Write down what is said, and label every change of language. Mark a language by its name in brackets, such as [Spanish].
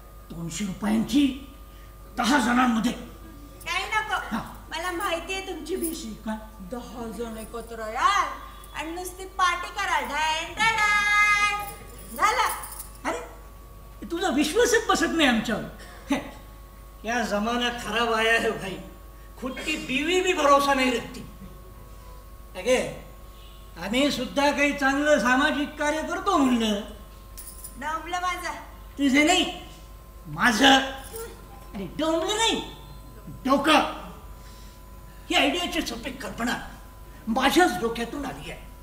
[Marathi] 200 रुपयांची 10 जणांमध्ये. काय नको. मला माहितीये तुमची भीशी. काय? 10 जण एकत्र याल आणि नुसती पार्टी कराल. ढाण ढाण झालं. अरे तुमचा विश्वासच बसत नाही आमच्यावर. [Hindi] या जमाना खराब आया है भाई, खुद की बीवी भी भरोसा नहीं रखती. [Marathi] अगे आम्ही सुद्धा काही चांगलं सामाजिक कार्य करतो म्हणलं. डोंबलं माझं. तुझे नाही माझं. अरे डोंबलं नाही, डोकं. ही आयडियाची सोपी कल्पना माझ्याच डोक्यातून आली आहे.